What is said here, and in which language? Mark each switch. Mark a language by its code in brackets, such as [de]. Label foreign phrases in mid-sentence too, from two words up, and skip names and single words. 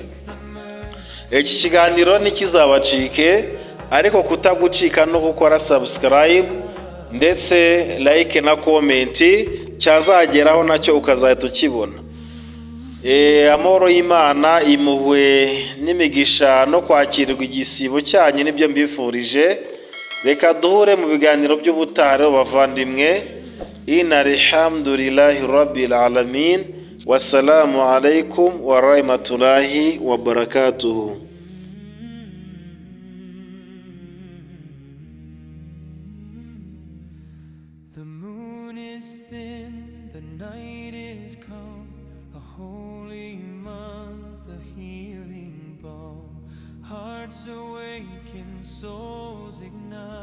[rw] Iki kiganiro ntikizabacike, ariko kutagucika no gukora subscribe ndetse like na comment cyazageraho nacyo ukazahita ukibona. Amahoro y'Imana, impuhwe n'imigisha no kwakirirwa igisibo cyanyu nibyo mbifurije. Reka duhure mu biganiro by'ubutaha bavandimwe. [ar] الحمد لله رب العالمين. والسلام عليكم ورحمة الله وبركاته. [en] The moon is thin, the night is calm, a holy month, a healing balm. Hearts awaken, souls ignite.